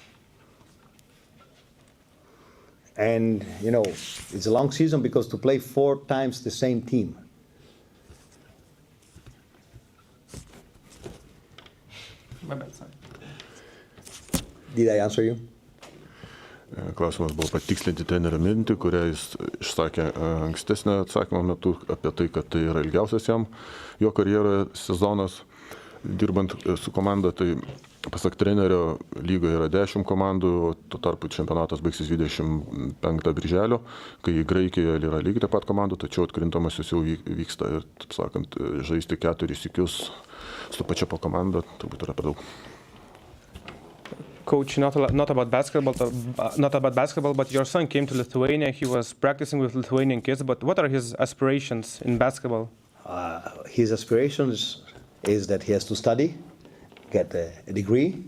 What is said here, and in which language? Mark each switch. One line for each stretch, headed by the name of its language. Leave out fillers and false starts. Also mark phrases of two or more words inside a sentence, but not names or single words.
English: And, you know, it's a long season because to play 4 times the same team. Did I answer you?
Lithuanian: Klausimas buvo patikslinti trenerio mintį, kurią jis išsakė ankstesnio atsakymo metu apie tai, kad tai yra ilgiausias jam jo karjeroje sezonas dirbant su komanda. Tai pasak trenerio, lygoje yra 10 komandų, o tuo tarpu čempionatas baigsis 25 birželio, kai Graikijoje yra lygiai taip pat komandų, tačiau atkrintamasis jau vyksta ir, taip sakant, žaisti 4 sykius su pačia po komanda turbūt yra per daug.
English: Coach, not about basketball, but your son came to Lithuania. He was practicing with Lithuanian kids. But what are his aspirations in basketball? His aspirations is that he has to study, get a degree.